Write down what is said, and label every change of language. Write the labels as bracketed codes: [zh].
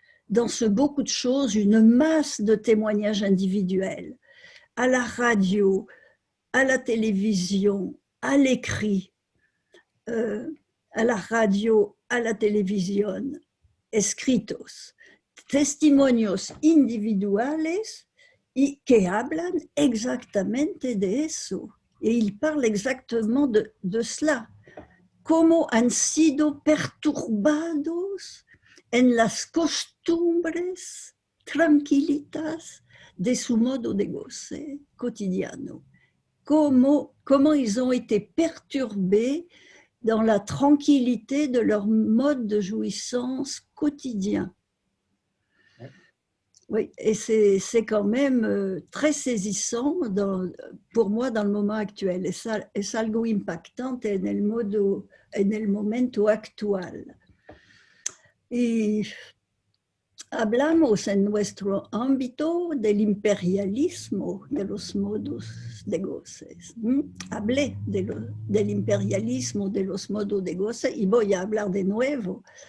[fr] Dans ce beaucoup de choses, une masse de témoignages individuels, à la radio, à la télévision, à l'écrit, à la radio, [es] a la televisión, escritos, testimonios individuales y que hablan exactamente de eso. [fr] Et ils parlent exactement de cela. [es] Cómo han sido perturbados en las costumbres tranquilitas de su modo de goce cotidiano. [fr] Comment ils ont été perturbés dans la tranquillité de leur mode de jouissance quotidien. Oui, et c'est quand même très saisissant pour moi dans le moment actuel. [es] Es algo impactante en el momento actual. Y hablamos en nuestro ámbito del imperialismo de los modos de goces. Hablé del imperialismo de los modos de goce y voy a hablar de nuevo.